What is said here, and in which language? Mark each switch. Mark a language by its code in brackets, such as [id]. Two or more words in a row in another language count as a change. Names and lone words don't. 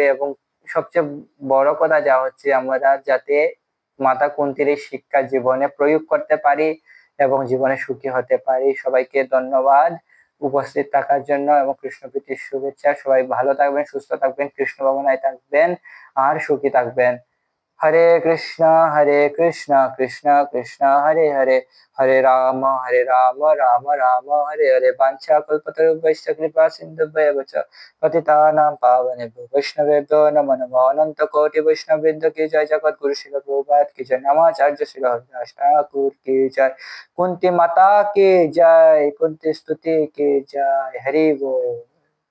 [bn] এবং সবচেয়ে বড় কথা যা হচ্ছে, আমরা যাতে মাতা কুন্তীর এই শিক্ষা জীবনে প্রয়োগ করতে পারি এবং জীবনে সুখী হতে পারি। সবাইকে ধন্যবাদ উপস্থিত থাকার জন্য এবং কৃষ্ণ প্রীতির শুভেচ্ছা। সবাই ভালো থাকবেন, সুস্থ থাকবেন, কৃষ্ণ ভাবনায় থাকবেন আর সুখী থাকবেন। [sa] হরে কৃষ্ণ কৃষ্ণ কৃষ্ণ হরে হরে, হরে রাম রাম রাম হরে হরে। বাঞ্ছা কল্পতরুভ্যশ্চ কৃপা সিন্ধুভ্যেব চ পতিতানাং পাবনেভ্যো বৈষ্ণবেভ্যো নমো নমঃ। [bn] অনন্ত কোটি বৈষ্ণববৃন্দ কি জয়, জগৎগুরু শিল প্রভুপাদ কি জয়, নমাচার্য শিল হরিদাস ঠাকুর কি জয়, কুন্তি মাতা কি জয়, কুন্তি স্তুতি কি জয়। হরি বল।